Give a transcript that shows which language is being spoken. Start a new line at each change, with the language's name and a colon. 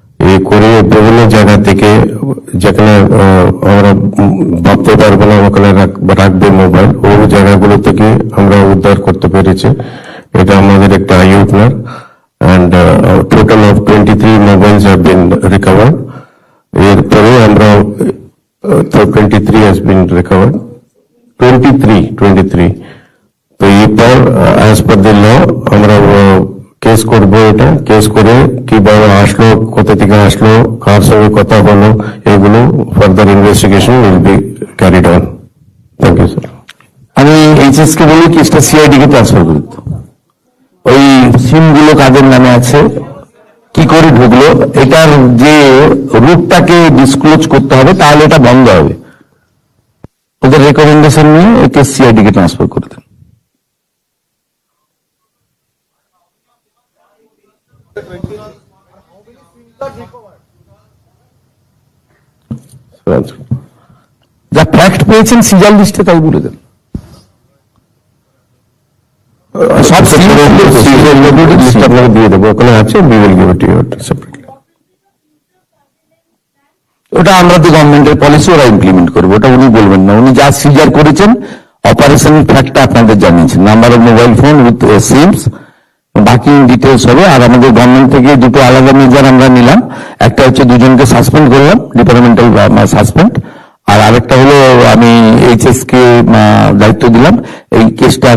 Bangla: এই করে বিভিন্ন জায়গা থেকে যেখানে আমরা ভাবতে পারবো না ওখানে রাখবে মোবাইল, ওই জায়গাগুলো থেকে আমরা উদ্ধার করতে পেরেছি। এটা আমাদের একটা I opener.
English: and total of 23 mobiles have been recovered।
Bangla: এরপরে আমরা
English: 23 has been recovered, 23।
Bangla: তো এরপর
English: as per the law
Bangla: আমরা কেস করবো। এটা কেস করে কিভাবে আসলো, কোথা থেকে আসলো, কার সঙ্গে কথা হলো, এগুলো
English: Further investigation will be carried on. Thank you sir.
Bangla: আমি এইচএস কে বলি কেসটা সিআইডি কে ট্রান্সফার করে দিত। ওই সিম গুলো কাদের নামে আছে, কি করে ঢুকলো, এটার যে রুটটাকে ডিসক্লোজ করতে হবে, তাহলে এটা বন্ধ হবে। ওদের রেকমেন্ডেশন নিয়ে একে সিআইডি কে ট্রান্সফার করে দেন। যা ফ্যাক্ট পেয়েছেন সিজাল লিস্টে তাই বলে দেন। সব লিস্ট আপনাকে দিয়ে দেবো, ওখানে আছে,
English: we will give it to you separately।
Bangla: ওটা আমাদের গভর্নমেন্টের পলিসি, ওরা ইমপ্লিমেন্ট করবে, ওটা উনি বলবেন না। উনি যা সিজার করেছেন অপারেশন ফ্যাক্টটা আপনাদের জানিয়েছেন,
English: number of mobile phone with SIMs,
Bangla: বাকি ডিটেলস হবে। আর আমাদের গভর্নমেন্ট থেকে দুটো আলাদা মেজার আমরা নিলাম। একটা হচ্ছে দুজনকে সাসপেন্ড করলাম, ডিপার্টমেন্টাল সাসপেন্ড, আর আরেকটা হলো আমি এইচএস কে দায়িত্ব দিলাম এই কেসটা।